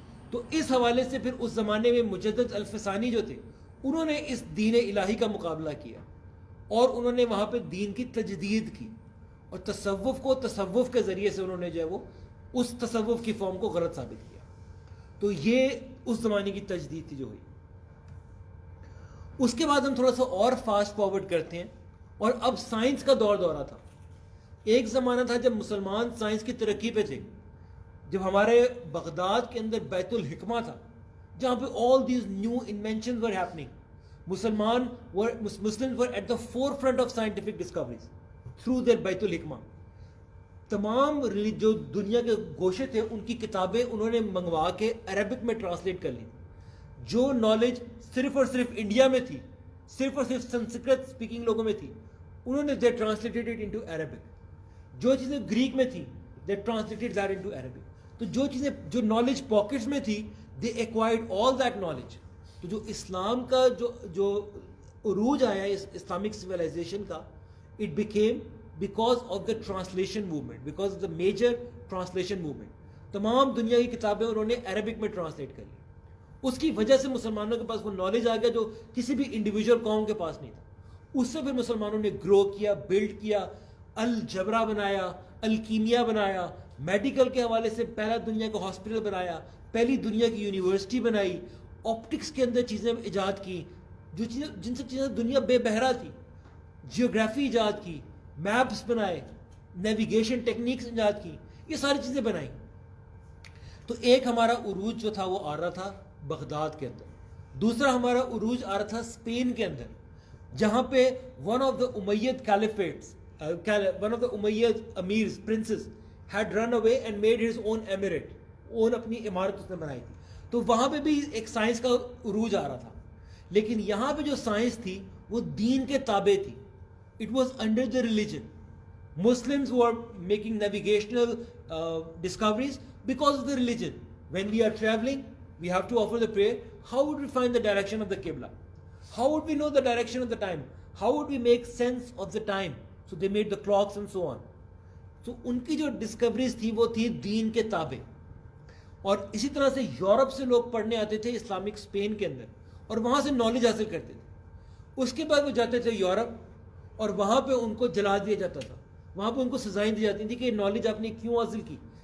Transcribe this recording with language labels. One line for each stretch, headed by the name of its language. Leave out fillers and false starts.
Urdu: تو اس حوالے سے پھر اس زمانے میں مجدد الفسانی جو تھے انہوں نے اس دین الہی کا مقابلہ کیا، اور انہوں نے وہاں پہ دین کی تجدید کی، اور تصوف کو تصوف کے ذریعے سے انہوں نے جو ہے وہ اس تصوف کی فارم کو غلط ثابت کیا۔ تو یہ اس زمانے کی تجدید تھی جو ہوئی۔ اس کے بعد ہم تھوڑا سا اور فاسٹ فارورڈ کرتے ہیں، اور اب سائنس کا دورہ تھا۔ ایک زمانہ تھا جب مسلمان سائنس کی ترقی پہ تھے، جب ہمارے بغداد کے اندر بیت الحکمہ تھا جہاں پہ
English: all these new inventions were happening, Muslims were at the forefront of scientific discoveries through their بیت الحکمہ.
Urdu: تمام جو دنیا کے گوشے تھے ان کی کتابیں انہوں نے منگوا کے عربک میں ٹرانسلیٹ کر لی. جو نالج صرف اور صرف انڈیا میں تھی, صرف اور صرف سنسکرت اسپیکنگ لوگوں میں تھی, انہوں نے
English: they translated it into Arabic.
Urdu: جو چیزیں گریک میں تھی
English: they translated that into Arabic.
Urdu: تو جو چیزیں جو نالج پاکٹس میں تھی
English: they acquired all that knowledge.
Urdu: تو جو اسلام کا جو عروج آیا اس اسلامک سویلائزیشن کا,
English: it became because of the translation movement, because of the major translation movement.
Urdu: تمام دنیا کی کتابیں انہوں نے عربک میں ٹرانسلیٹ کر لی. اس کی وجہ سے مسلمانوں کے پاس وہ نالج آ گیا جو کسی بھی انڈیویجول قوم کے پاس نہیں تھا. اس سے پھر مسلمانوں نے گرو کیا, بلڈ کیا, الجبرا بنایا, الکیمیا بنایا, میڈیکل کے حوالے سے پہلا دنیا کا ہاسپٹل بنایا, پہلی دنیا کی یونیورسٹی بنائی, آپٹکس کے اندر چیزیں ایجاد کی, جو چیزیں جن سے چیزیں دنیا بے بہرا تھی, جیوگرافی ایجاد کی, میپس بنائے, نیویگیشن ٹیکنیکس ایجاد کی, یہ ساری چیزیں بنائیں. تو ایک ہمارا عروج جو تھا وہ آ رہا تھا بغداد کے اندر. دوسرا ہمارا عروج آ رہا تھا اسپین کے اندر, جہاں پہ
English: one of the Umayyad caliphates, one of the Umayyad emirs, princes had run away and made his own emirate, own
Urdu: اپنی عمارت اس نے بنائی تھی. تو وہاں پہ بھی ایک سائنس کا عروج آ رہا تھا. لیکن یہاں پہ جو سائنس تھی وہ دین کے تابع تھی.
English: It was under the religion. Muslims were making navigational discoveries because of the religion. When we are traveling, we have to offer the prayer. How would we find the direction of the Qibla? How would we know the direction of the time? How would we make sense of the time? So they made the clocks and so on.
Urdu: تو ان کی جو discoveries تھی وہ تھی دین کے تابع. اور اسی طرح سے یورپ سے لوگ پڑھنے آتے تھے اسلامک اسپین کے اندر اور وہاں سے نالج حاصل کرتے تھے. اس کے بعد وہ جاتے تھے یورپ اور وہاں پہ ان کو جلا دیا جاتا تھا, وہاں پہ ان کو سزائیں دی جاتی تھیں کہ یہ نالج آپ نے کیوں حاصل کی.